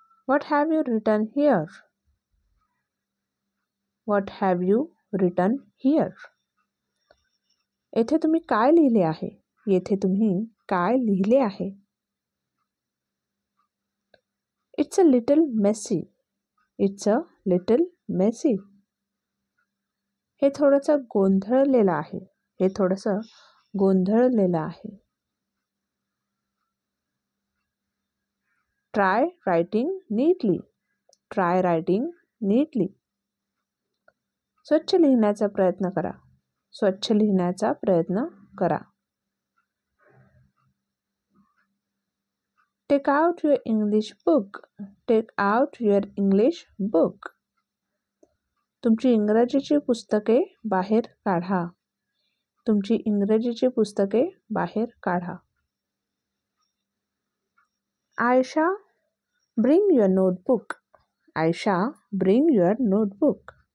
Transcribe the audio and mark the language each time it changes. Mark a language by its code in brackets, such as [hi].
[en] What have you written here? What have you written here? [mr] येथे तुम्ही काय लिहिले आहे? येथे तुम्ही काय लिहिले आहे? [en] It's a little messy. It's a little messy. [mr] हे थोडंसं गोंधळलेलं आहे. हे थोडंसं गोंधळलेलं आहे. [en] Try writing neatly. Try writing neatly. [mr] स्वच्छ लिहिण्याचा प्रयत्न करा. स्वच्छ लिहिण्याचा प्रयत्न करा. [en] Take out your English book. Take out your English book. [mr] तुमची इंग्रजीची पुस्तके बाहेर काढा. तुमची इंग्रजीची पुस्तके बाहेर काढा. [en] Aisha, bring your notebook. Aisha, bring your notebook.